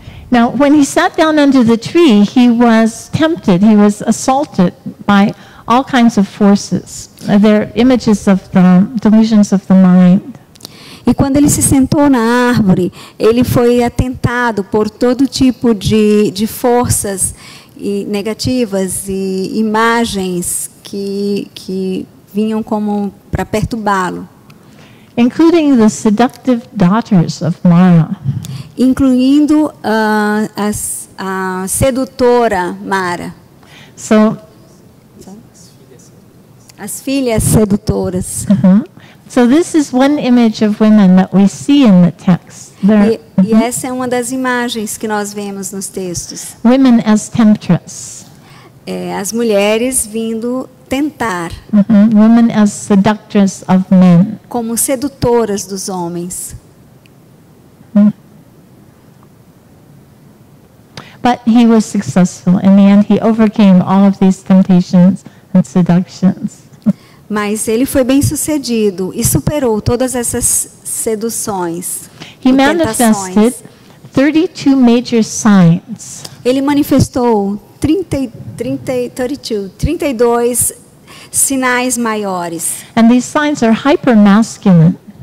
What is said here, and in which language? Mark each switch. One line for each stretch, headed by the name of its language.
English: Now, when he sat down under the tree, he was tempted. He was assaulted by all kinds of forces. They're images of the delusions of the mind.
Portuguese: E quando ele se sentou na árvore, ele foi atentado por todo tipo de forças negativas e imagens que vinham como para perturbá-lo.
English: Including the seductive daughters of Mara.
Portuguese: Incluindo a sedutora Mara.
English: So,
Portuguese: as filhas sedutoras.
English: So this is one image of women that we see in the text.
Portuguese: E essa é uma das imagens que nós vemos nos textos.
English: Women as temptress.
Portuguese: As mulheres vindo tentar.
English: Women as seductress of men.
Portuguese: Como sedutoras dos homens.
English: But he was successful. In the end, he overcame all of these temptations and seductions.
Portuguese: Mas ele foi bem sucedido e superou todas essas seduções.
English: He manifested 32 major signs.
Portuguese: Ele manifestou 32 sinais maiores.
English: And these signs are hyper masculine.